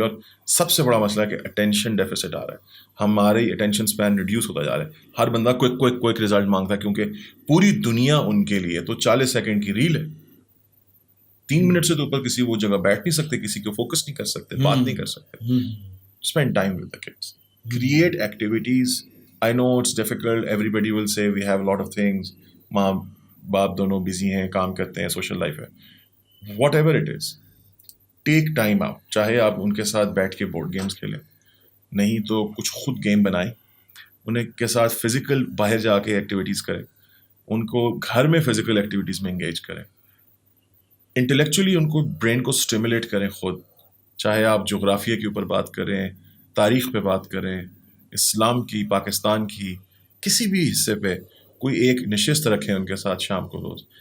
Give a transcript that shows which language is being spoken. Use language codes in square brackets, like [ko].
[ur] اور سب سے بڑا مسئلہ ہے کہ اٹینشن ڈیفیسٹ آ رہا ہے, ہماری اٹینشن اسپین ریڈیوس ہوتا جا رہا ہے. ہر بندہ کوئک رزلٹ مانگتا ہے, کیونکہ پوری دنیا ان کے لیے تو 40 سیکنڈ کی ریل ہے. 3 منٹ سے تو اوپر کسی وہ جگہ بیٹھ نہیں سکتے, کسی کو فوکس نہیں کر سکتے, بات نہیں کر سکتے. [en] Spend time with the kids, create activities. I know it's difficult, everybody will say we have a lot of things, [ur] ماں باپ دونوں بزی ہیں, کام کرتے ہیں, سوشل لائف ہے. [en] Whatever it is, take time out. [ur] چاہے آپ ان کے ساتھ بیٹھ کے بورڈ گیمس کھیلیں, نہیں تو کچھ خود گیم بنائیں, انہیں کے ساتھ فزیکل باہر جا کے ایکٹیویٹیز کریں, ان کو گھر میں فزیکل ایکٹیویٹیز میں انگیج کریں, انٹلیکچولی ان کو برین کو اسٹیمولیٹ کریں خود. چاہے آپ جغرافیہ کے اوپر بات کریں, تاریخ پہ بات کریں, اسلام کی, پاکستان کی کسی بھی حصے پہ کوئی ایک نشست رکھیں ان کے ساتھ شام کو روز.